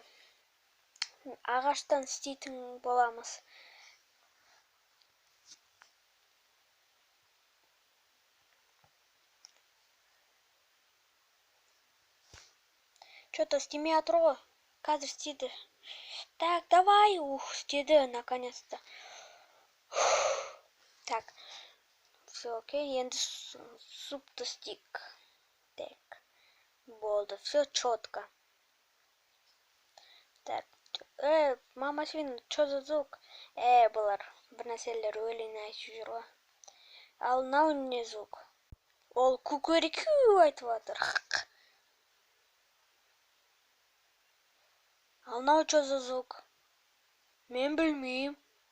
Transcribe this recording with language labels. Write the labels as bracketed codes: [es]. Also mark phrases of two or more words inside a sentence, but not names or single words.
[kk] Ағаштан істейтін боламыз. Что-то істемей жатыр ғой. Қазір істейді. [ru] Так, давай. [kk] Істеді, [ru] наконец-то. Так. Все, окей. [kk] Енді супты істейік. Так. Болды. [ru] Все четко. Так. Мама Свин, что за звук? [kk] Бұлар бір нәрселер өлең айтып жүр ғой. Ал мынау не звук? Ол кукурику айтып жатыр. Ал мынау [ru] что за звук? [kk] Мен білмеймін.